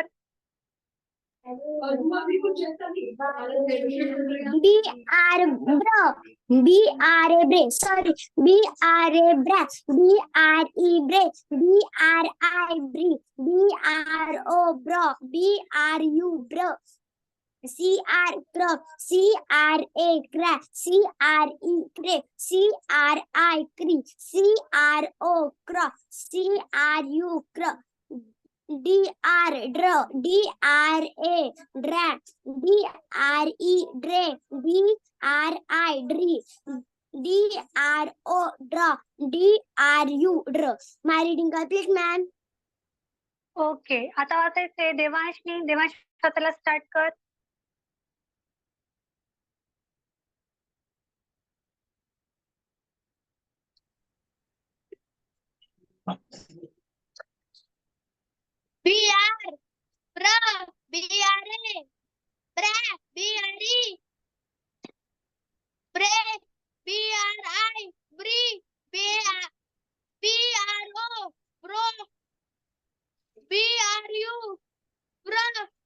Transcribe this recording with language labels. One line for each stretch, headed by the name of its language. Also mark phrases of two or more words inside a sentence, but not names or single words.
English: B R bro, B R A bra, sorry, B R A bra, B R E bra, B R I bri, B R O bro, B R U bro, C R crop, C R A crack, C R E crack, C R I cree, C R O crop, C R U crop. D R draw, D R A drag, D R E drag, D R I dree, D R O draw, D R U draw. My reading complete, ma'am.
Marathi: ओके, आता वाचायचे देवांशनी. देवांश वाचायला स्टार्ट कर.
English: B R bro, B R A bra, B R E break, B R I bree, B R O bro, B R U bro,